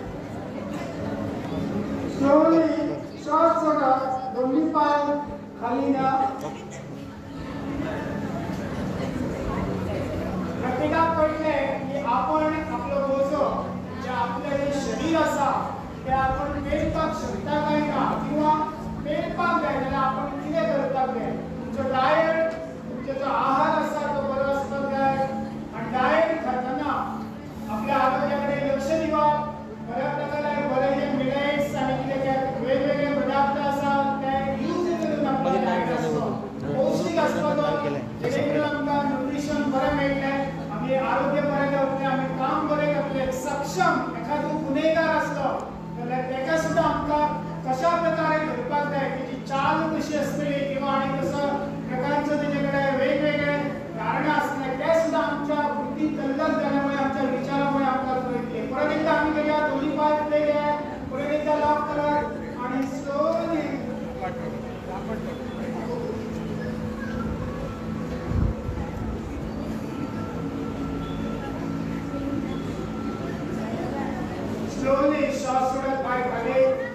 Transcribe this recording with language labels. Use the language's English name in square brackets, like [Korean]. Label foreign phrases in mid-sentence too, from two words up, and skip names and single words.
[Marathi] स्लोली श्वास सोडा, दोन्ही पाय खाली न्या. [Konkani] प्रत्येकाक कळले की आपण आपलं बोजो जे आपलं जे शरीर असा ते आपण पेलपाक शकता काय ना, किंवा पेलपाक जाय जाल्यार आपण कितें करपाक जाय. तुमचो डायट, तुमचो जो आहार असा तो बरो आसपाक जाय. आणि डायट खाताना आपल्या आरोग्याकडे लक्ष दिवप. बऱ्या प्रकारे बरे जे मिलेट्स आणि कितें वेगवेगळे पदार्थ आसात ते यूज करून आपला डायट असतो पौष्टिक असतो तो, जेणेकरून आमकां न्यूट्रिशन बरें मेळटलें, आमी आरोग्य बरें जातलें, आमी काम बरें करतले. सक्षम एखादो गुन्हेगार आसलो जाल्यार तेका सुद्दां आमकां कशा प्रकारे करपाक जाय, तेची चाल कशी आसतली, किंवा आनी कसो प्रकारचो तेजे कडेन वेगवेगळे कारणां आसतले ते सुद्दां आमच्या बुद्धी तल्लक जाल्यामुळे, आमच्या विचारामुळे आमकां कळटले. परत एकदा आमी करूया, दोन्ही पाय फुडें घ्या, परत एकदा लॉक करात आणि [English] slowly slowly [Konkani] श्वास सोडत पाय खाली.